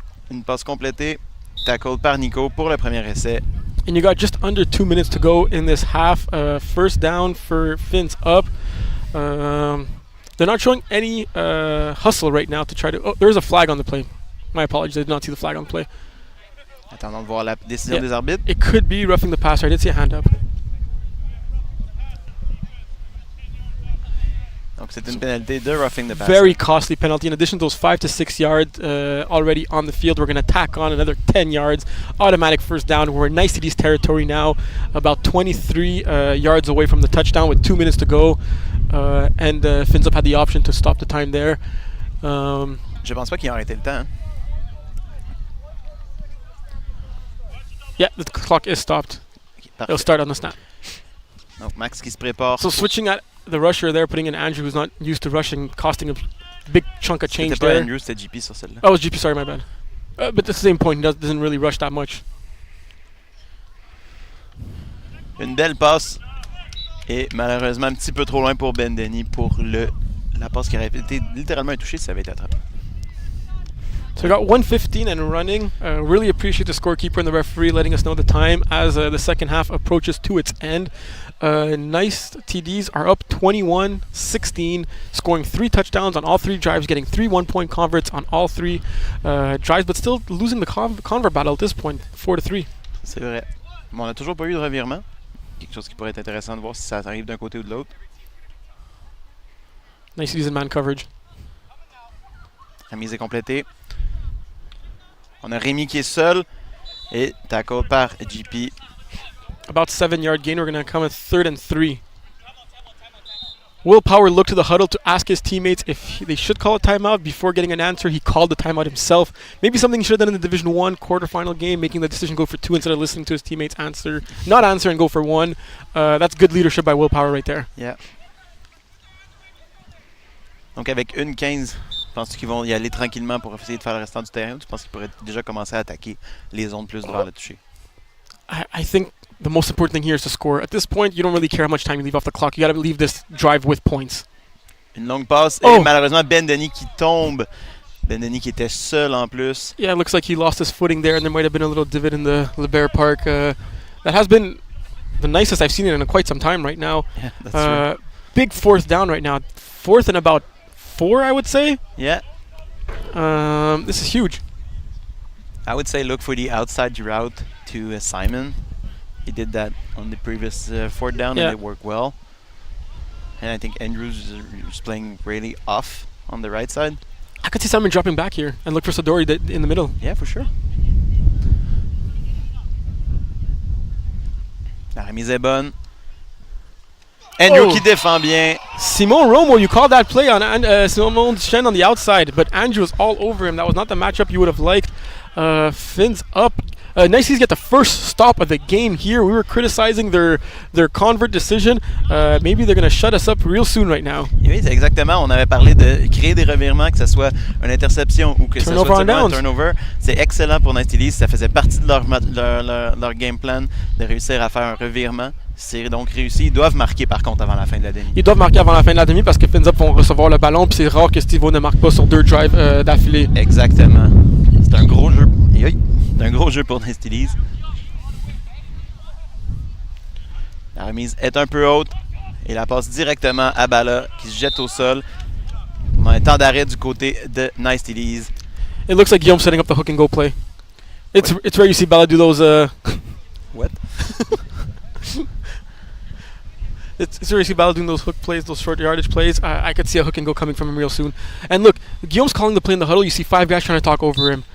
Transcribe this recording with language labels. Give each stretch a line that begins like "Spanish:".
French: Une passe complétée, tackled par Nico pour le premier essai.
English: And you got just under 2 minutes to go in this half. First down for Fins Up. They're not showing any hustle right now to try to... Oh, there's a flag on the play. My apologies, I did not see the flag on the play.
French: Attendons de voir la décision des arbitres.
English: It could be roughing the passer. I did see a hand up.
French: Donc c'est une pénalité de roughing the passer.
English: Very costly penalty. In addition to those 5 to 6 yards already on the field, we're going to tack on another 10 yards. Automatic first down. We're in Nice City's territory now, about 23 yards away from the touchdown with 2 minutes to go. And Fins Up had the option to stop the time there.
French: Je pense pas qu'ils ont arrêté le temps. Hein?
English: Yeah, the clock is stopped. Okay, It'll start on the snap.
French: Donc Max qui se prépare.
English: So switching at the rusher there, putting in Andrew, who's not used to rushing, costing a big chunk of change
French: C'était pas
English: there.
French: Andrew, c'était JP sur celle-là.
English: Oh, it was GP, sorry, my bad. But at the same point, he doesn't really rush that much.
French: Une belle passe. Et malheureusement un petit peu trop loin pour Ben Denis pour la passe qui aurait été littéralement touchée si ça avait été attrapé.
English: So we got 1:15 and running. Really appreciate the scorekeeper and the referee letting us know the time as the second half approaches to its end. Nice TDs are up 21-16, scoring 3 touchdowns on all 3 drives, getting 3 one-point converts on all 3 drives, but still losing the convert battle at this point, 4-3.
French: C'est vrai. Bon, on n'a toujours pas eu de revirement. Quelque chose qui pourrait être intéressant de voir si ça arrive d'un côté ou de l'autre.
English: Nice TDs in man coverage.
French: Remise est complétée. On a Rémi qui est seul et tackle par JP.
English: About 7-yard gain. We're going to come at 3rd and 3. Will Power looked to the huddle to ask his teammates if they should call a timeout. Before getting an answer, he called the timeout himself. Maybe something he should have done in the Division 1 quarterfinal game, making the decision go for 2 instead of listening to his teammates not answer and go for 1. That's good leadership by Will Power right there. Yeah.
French: Donc avec 1:15, penses-tu qu'ils vont y aller tranquillement pour essayer de faire le restant du terrain ou tu penses qu'ils pourraient déjà commencer à attaquer les zones plus devant le toucher?
English: I think the most important thing here is to score. At this point, you don't really care how much time you leave off the clock. You got to leave this drive with points.
French: Une longue passe et malheureusement Ben Denis qui tombe. Ben Denis qui était seul en plus.
English: Yeah, it looks like he lost his footing there and there might have been a little divot in the LeBaire Park. That has been the nicest I've seen it in quite some time right now. Yeah, that's true. Big 4th down right now. 4th and about 4, I would say. Yeah. This is huge. I would say look for the outside route to Simon. He did that on the previous 4th down and it worked well. And I think Andrews is playing really off on the right side. I could see Simon dropping back here and look for Sadori in the middle. Yeah, for sure. La remise est bonne. Andrew qui défend bien. Simon Romo, you called that play on Simon Chen on the outside, but Andrew was all over him. That was not the matchup you would have liked. Fins up. Nice Cities get the first stop of the game here. We were criticizing their convert decision. Maybe they're going to shut us up real soon right now.
French: Oui, c'est exactement. On avait parlé de créer des revirements, que ce soit une interception ou que ce
English: Turnover
French: soit
English: on
French: seulement un
English: downs. turnover.
French: C'est excellent pour Nice Cities. Ça faisait partie de leur game plan de réussir à faire un revirement. C'est donc réussi. Ils doivent marquer par contre avant la fin de la demi. Ils doivent marquer avant la fin de la demi parce que Fins Up vont recevoir le ballon. Puis c'est rare que Steve-O ne marque pas sur 2 drives d'affilée. Exactement. C'est un gros jeu. C'est un gros jeu pour Nice Cities. La remise est un peu haute et la passe directement à Bala qui se jette au sol. On a un temps d'arrêt du côté de Nice Cities.
English: It looks like Guillaume setting up the hook and go play. It's rare you see Bala do those. What? It's rare you see Bala doing those hook plays, those short yardage plays. I could see a hook and go coming from him real soon. And look, Guillaume's calling the play in the huddle. You see 5 guys trying to talk over him.